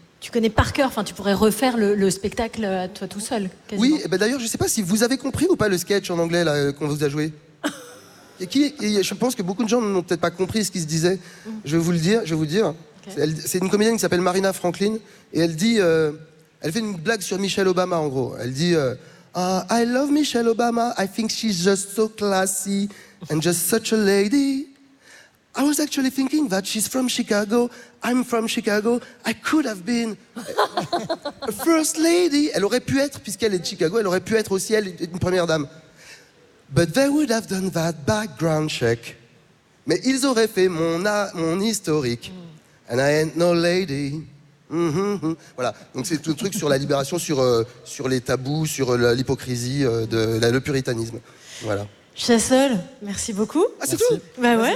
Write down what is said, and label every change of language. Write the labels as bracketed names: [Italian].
[French] Tu connais par cœur, enfin, tu pourrais refaire le spectacle à toi tout seul. Quasiment. Oui, et ben d'ailleurs, je ne sais pas si vous avez compris ou pas le sketch en anglais là, qu'on vous a joué. Et qui, et je pense que beaucoup de gens n'ont peut-être pas compris ce qui se disait. Je vais vous le dire. Je vais vous le dire. Okay. C'est une comédienne qui s'appelle Marina Franklin et elle dit, elle fait une blague sur Michelle Obama en gros. [English] Elle dit I love Michelle Obama, I think she's just so classy and just such a lady. I was actually thinking that she's from Chicago. I'm from Chicago. I could have been a first lady. [French] Elle aurait pu être, puisqu'elle est de Chicago, elle aurait pu être aussi elle une première dame. [English] But they would have done that background check. [French] Mais ils auraient fait mon historique. [English] And I ain't no lady. [French] Mm-hmm. Voilà. Donc c'est tout le truc sur la libération, sur les tabous, sur l'hypocrisie, le puritanisme. Voilà. Chassol, merci beaucoup. Ah, c'est tout. Ben ouais.